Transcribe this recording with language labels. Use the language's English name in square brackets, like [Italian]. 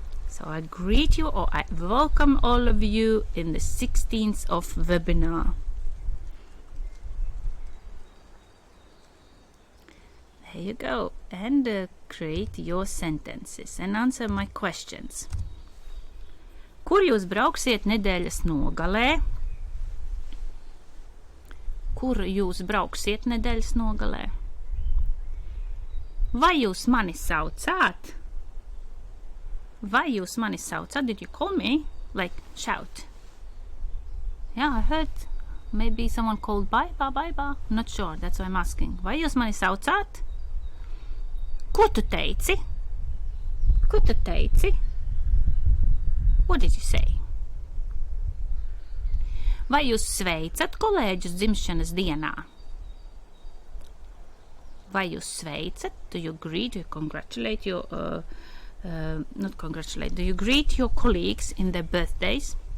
[English] So I greet you, or I welcome all of you in the 16th of webinar. There you go. And create your sentences and answer my questions. [Latvian] Kur jūs brauksiet nedēļas nogalē? Kur jūs brauksiet nedēļas nogalē? Vai jūs mani saucāt? Vai jūs mani saucāt? [English] Did you call me? Like, shout. Yeah, I heard maybe someone called Baiba, Baiba. Not sure, that's why I'm asking. [Latvian] Vai jūs mani saucāt? Ko tu teici? Ko tu teici? [English] What did you say? [Latvian] Vai jūs sveicat kolēģus dzimšanas dienā? Vai jūs sveicat? [English] Do you greet, do you congratulate your, not congratulate, do you greet your colleagues in their birthdays?